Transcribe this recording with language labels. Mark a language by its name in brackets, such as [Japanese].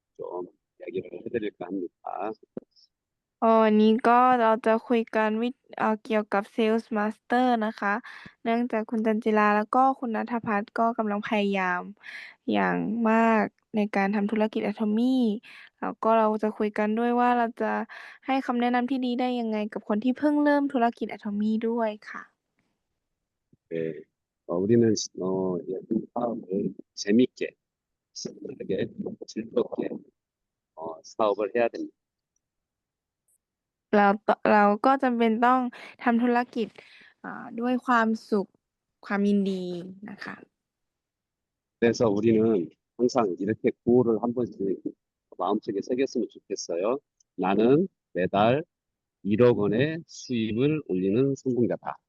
[Korean] 좀 이야기를 해드릴까 합니다. [Thai] วันนี้ก็เราจะคุยกันเกี่ยวกับ Sales Master นะคะ เนื่องจากคุณจันจิราแล้วก็คุณณัฐพัฒน์ก็กำลังพยายามอย่างมากในการทำธุรกิจ Atomy แล้วก็เราจะคุยกันด้วยว่าเราจะให้คำแนะนำที่ดีได้ยังไงกับคนที่เพิ่งเริ่มธุรกิจ Atomy ด้วยค่ะ [Korean] 네, 우리는 이 사업을 재밌게, 신나게, 즐겁게 사업을 해야 됩니다. [Thai] เราก็จำเป็นต้องทำธุรกิจด้วยความสุขความยินดีนะคะ [Korean] 그래서 우리는 항상 이렇게 구호를 한 번씩 마음속에 새겼으면 좋겠어요. 나는 매달 1억 원의 수입을 올리는 성공자다.